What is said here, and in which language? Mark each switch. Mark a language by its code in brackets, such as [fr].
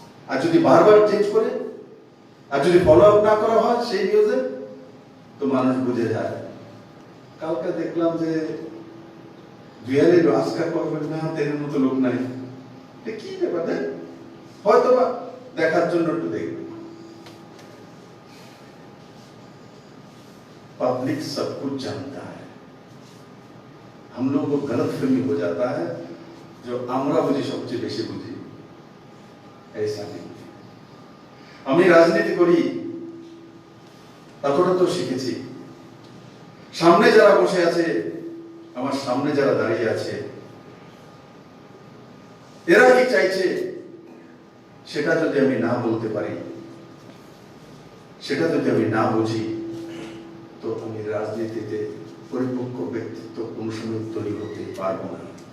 [bn] আর যদি বারবার চেঞ্জ করে আর যদি ফলো আপ না করা হয় সেই নিউজে, তো মানুষ বুঝে যায়। কালকে দেখলাম যে দুয়ারে রাস্তা করবেন না, তেনের মতো লোক নাই, কি ব্যাপার, হয়তো বা দেখার জন্য একটু দেখবে। [hi] पब्लिक सब कुछ जानता है, हम लोग को गलत फहमी हो जाता है जो [bn] আমরা বুঝি সবচেয়ে বেশি বুঝি, [hi] ऐसा नहीं। [bn] আমি রাজনীতি করি এতটা তো শিখেছি, সামনে যারা বসে আছে, আমার সামনে যারা দাঁড়িয়ে আছে, এরা কি চাইছে সেটা যদি আমি না বলতে পারি, সেটা যদি আমি না বুঝি, তো আমি রাজনীতিতে পরিপক্ক ব্যক্তিত্ব কোন সময় তৈরি করতে পারবো না।